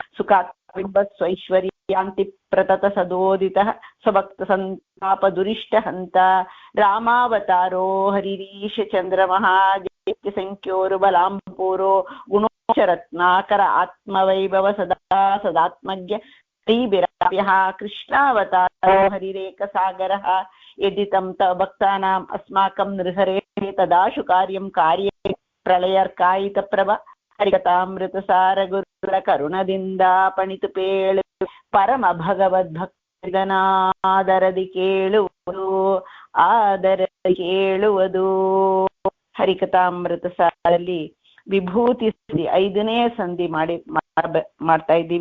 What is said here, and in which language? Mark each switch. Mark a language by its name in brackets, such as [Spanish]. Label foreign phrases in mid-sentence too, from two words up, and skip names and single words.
[Sanskrit] ಸುಖಾತ್ಮಬಿಂಬಸ್ವೈಶ್ವರ್ಯಾಂತಿ ಪ್ರತತ ಸದೋದಿತಃ ಸ್ವಭಕ್ತ ಸಂತಾಪ ದುರಿಷ್ಟ ಹಂತ ರಾಮಾವತಾರೋ ಹರಿರೀಶ ಚಂದ್ರಮಃ ಜೈತ್ಯ ಸಂಖ್ಯೋರು ಬಲಾಂಪೂರೋ ಗುಣೋಚರತ್ನಾಕರ ಆತ್ಮವೈಭವ ಸದಾ ಸದಾತ್ಮಜ್ಞ ಶ್ರೀಭಿರಾಪ್ಯಃ ಕೃಷ್ಣಾವತಾರೋ ಹರಿರೇಕ ಸಾಗರಃ ಯದಿ ತಂ ತವ ಭಕ್ತಾನಾಂ ಅಸ್ಮಾಕಂ ನೃಹರೇ ತದಾಶು ಕಾರ್ಯಂ ಕಾರ್ಯೇ ಪ್ರಳಯರ್ಕಾಯಿತ ಪ್ರಭ [Kannada] ಹರಿಕಥಾಮೃತ ಸಾರ ಗುರುಗಳ ಕರುಣದಿಂದ ಪಣಿತು ಪೇಳು ಪರಮ ಭಗವದ್ಭಕ್ತನಾದರದಿ ಕೇಳುವುದು ಆದರದಿ ಕೇಳುವುದು. ಹರಿಕಥಾಮೃತ ಸಾರಲ್ಲಿ ವಿಭೂತಿ ಸಂಧಿ 5ನೇ ಸಂಧಿ ಮಾಡ್ತಾ ಇದ್ದೀವಿ.